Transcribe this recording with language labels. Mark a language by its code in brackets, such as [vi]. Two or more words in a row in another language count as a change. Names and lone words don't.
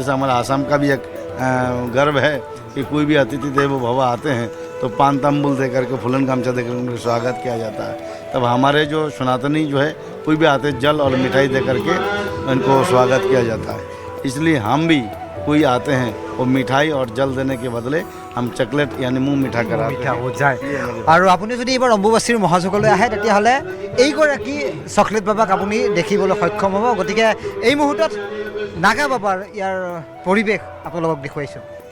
[hi] जैसे हमारा आसाम का भी एक गर्व है कि कोई भी [sa] अतिथि देवो भव [hi] आते हैं तो पान तंबुल दे करके फूलन गामछा देकर उनका स्वागत किया जाता है। तब हमारे जो सनातनी जो है कोई भी आते जल और मिठाई दे करके उनको स्वागत किया जाता है। इसलिए हम भी कोई आते हैं वो मिठाई और जल देने के बदले हम चॉकलेट यानी मुँह मीठा कराते [as] মিঠা হৈ যায়। আৰু আপুনি যদি এইবাৰ অম্বুবাচীৰ মহাযুগলৈ আহে তেতিয়াহ'লে এইগৰাকী চকলেট বাবাক আপুনি দেখিবলৈ সক্ষম হ'ব। গতিকে এই মুহূৰ্তত নাগা বাবাৰ ইয়াৰ পৰিৱেশ আপোনালোকক দেখুৱাইছোঁ।